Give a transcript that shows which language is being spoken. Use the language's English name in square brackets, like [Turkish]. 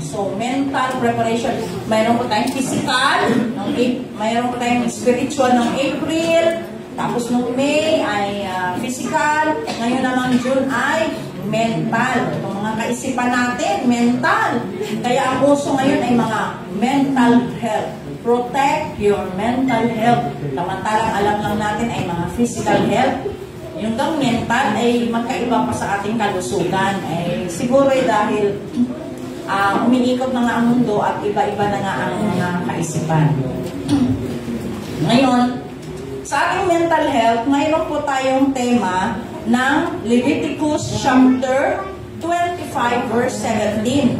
[Filipino] So, mental preparation. Mayroon po tayong physical, mayroon po tayong spiritual ng April, tapos nung May ay physical, ngayon naman June ay mental. Itong mga kaisipan natin, mental. Kaya ang uso ngayon ay mga mental health. [English] Protect your mental health. [Filipino] Samantalang alam lang natin ay mga physical health. Yung daw mental ay magkaiba pa sa ating kalusugan. Siguro ay dahil umiikot na nga ang mundo at iba-iba na nga ang mga kaisipan. Ngayon, sa ating mental health, mayroon po tayong tema ng Leviticus chapter 25 verse 17.